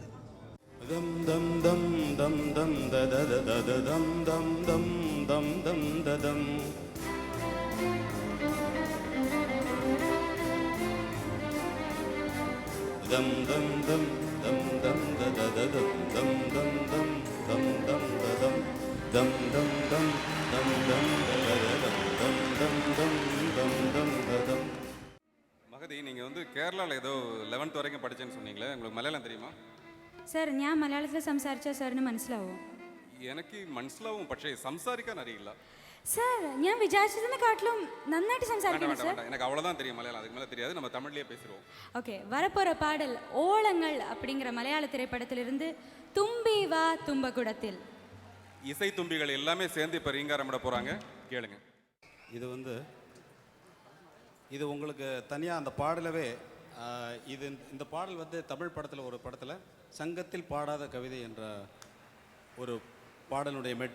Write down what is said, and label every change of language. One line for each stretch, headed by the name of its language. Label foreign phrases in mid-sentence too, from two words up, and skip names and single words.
Tamil: தம் தம் தம் தம் தம் தத தத தம் தம் தம் தம் தம் ததம் தம் தம் தம் தம் தம் தத தம் தம் தம் தம் தம் தம் ததம் தம் தம் தம் தம் தம் தத தம் தம் தம் தம் தம் ததம். மகதி, நீங்கள் வந்து கேரளாவில் ஏதோ 11th வரைக்கும் படித்தேன்னு சொன்னீங்களே, உங்களுக்கு மலையாளம் தெரியுமா?
Malayalam: സർ ഞാൻ മലയാളത്തിൽ സംസാരിച്ചാൽ സാറിന് മനസ്സിലാവോ? എനിക്ക് മനസ്സിലാവും, പക്ഷേ സംസാരിക്കാൻ അറിയില്ല. സർ ഞാൻ വിചാരിച്ചതിനെക്കാട്ടിലും നന്നായിട്ട് സംസാരിക്കുന്നു സർ.
Tamil: எனக்கு அவ்வளோதான் தெரியும் மலையாளம், அதுக்கு மேலே தெரியாது. நம்ம தமிழ்லேயே பேசுவோம். ஓகே, வரப்போகிற பாடல் ஓலங்கள் அப்படிங்கிற மலையாள திரைப்படத்திலிருந்து தும்பி வா தும்பகுடத்தில். இசை தும்பிகள் எல்லாமே சேர்ந்து இப்போ ரீங்காரமிட போகிறாங்க, கேளுங்க. இது உங்களுக்கு தனியாக அந்த பாடலவே இந்த பாடல் வந்து தமிழ் படத்தில் ஒரு படத்தில் சங்கத்தில் பாடாத கவிதை என்ற ஒரு பாடலுடைய மெட்டு.